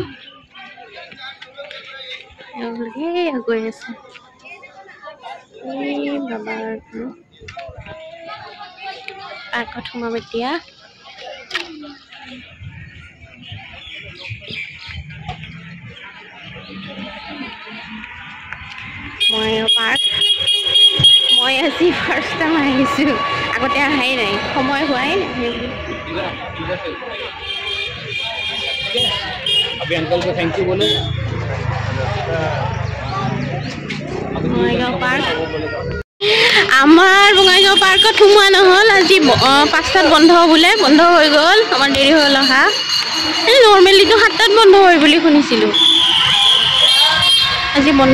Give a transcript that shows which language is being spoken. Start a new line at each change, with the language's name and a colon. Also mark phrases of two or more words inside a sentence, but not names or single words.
Assamese: গৈ আছে বাবা পাৰ্কত সোমাম এতিয়া পাৰ্ক মই আজি
English: first time
Assamese: আহিছো আগতে আহাই নাই সময় হোৱাই নাই
Hindi: अभी अंकल को
English: thank you
Hindi: बोलो
Assamese: বঙাইগাঁও পাৰ্ক আমাৰ বঙাইগাঁও পাৰ্কত সোমোৱা নহ'ল আজি 5টাত বন্ধ বোলে বন্ধ হৈ গ'ল আমাৰ দেৰি হ'ল অহা নৰ্মেলিটো 7টাত বন্ধ হয় বুলি শুনিছিলো আজি বন্ধ